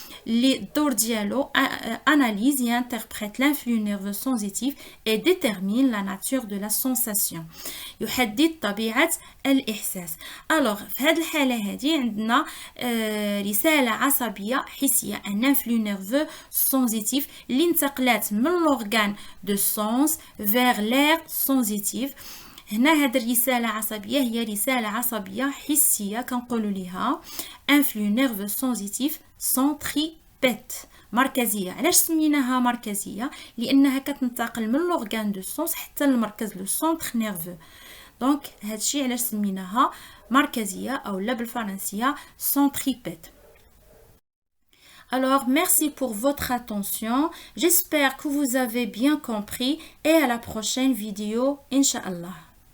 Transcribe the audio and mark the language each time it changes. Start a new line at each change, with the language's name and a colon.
French: Les dors dialo analyse et interprète l'influx nerveux sensitif et détermine la nature de la sensation.
Arabic: يحدد طبيعة الإحساس.
French: Alors,
Arabic: في هذه الحالة هذه عندنا رسالة عصبية حسية,
French: un influx nerveux sensitif
Arabic: اللي انتقلت من
French: l'organe de sens vers l'aire sensitive.
Arabic: هنا هاد الرسالة عصبية هي رسالة عصبية حسية كنقولوا ليها
French: influx nerveux sensitif centripète
Arabic: مركزية. علاش سميناها مركزية؟ لأنها كتنتقل من
French: l'organe de sens
Arabic: حتى المركز لو
French: centre nerveux.
Arabic: دونك هادشي علاش سميناها مركزية أو لا بالفرنسية centripète.
French: Alors, merci pour votre attention. J'espère que vous avez bien compris et à la prochaine vidéo, Inch'Allah.